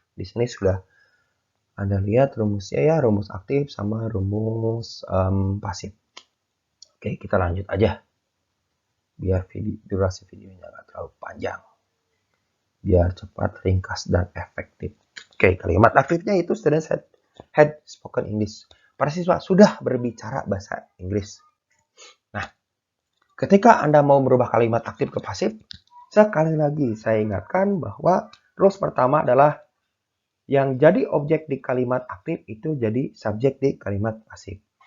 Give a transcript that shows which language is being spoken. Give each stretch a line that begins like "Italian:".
Indonesian: Di sini sudah Anda lihat rumusnya ya, rumus aktif sama rumus pasif. Oke, kita lanjut aja. Biar durasi videonya nggak terlalu panjang. Biar cepat, ringkas, dan efektif. Oke, kalimat aktifnya itu
English: students had spoken English.
Indonesian: Para siswa sudah berbicara bahasa Inggris. Nah, ketika Anda mau merubah kalimat aktif ke pasif, sekali lagi saya ingatkan bahwa rules pertama adalah yang jadi objek di kalimat aktif itu jadi subjek di kalimat pasif.